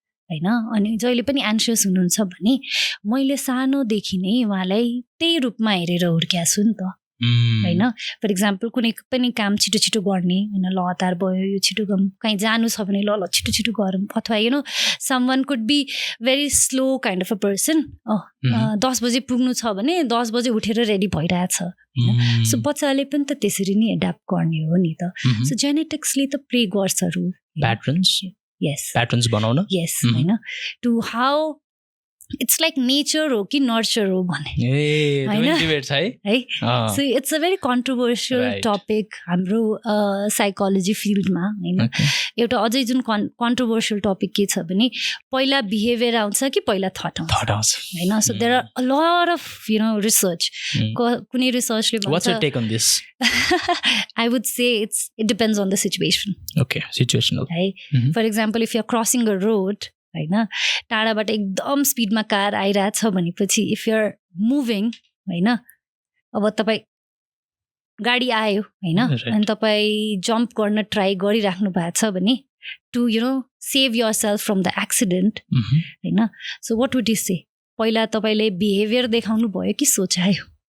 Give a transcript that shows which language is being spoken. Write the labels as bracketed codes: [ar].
[ne] होइन अनि जहिले पनि एन्सियस हुनुहुन्छ भने मैले सानोदेखि नै उहाँलाई त्यही रूपमा हेरेर हुर्काएको छु नि त होइन फर इक्जाम्पल कुनै पनि काम छिटो छिटो गर्ने होइन ल हतार भयो यो छिटो गरौँ कहीँ जानु छ भने ल छिटो छिटो गरौँ अथवा [en] you know someone could be very slow kind of a person [ne] 10 बजे पुग्नु छ भने 10 बजे उठेर रेडी भइरहेछ सो बच्चाले पनि त त्यसरी नै एडाप्ट गर्ने हो नि त सो जेनेटिक्सले त प्ले गर्छ रोल [en] patterns yes [ne] patterns बनाउन [en] yes होइन to how it's like nature हो कि nurture हो भने [ne] डिबेट छ है [en] so it's a very controversial topic [ne] हाम्रो साइकोलोजी फिल्डमा होइन एउटा अझै जुन कन्ट्रोभर्सियल टपिक के छ भने पहिला बिहेभियर आउँछ कि पहिला थट आउँछ होइन [en] so there are a lot of you know [ne] research कुनै रिसर्चले भन्छ [en] what's your take on this I would say it depends on the situation okay situational [ne] है [en] for example if you're crossing a road [ne] होइन टाढाबाट एकदम स्पिडमा car आइरहेछ भनेपछि [en] if you're moving [ne] होइन अब तपाईँ गाडी आयो होइन अनि तपाईँ जम्प गर्न ट्राई गरिराख्नु भएको छ भने [en] to you know save yourself from the accident [ne] होइन [en] so what would you say [ne] पहिला तपाईँले बिहेभियर देखाउनु भयो कि सोचायो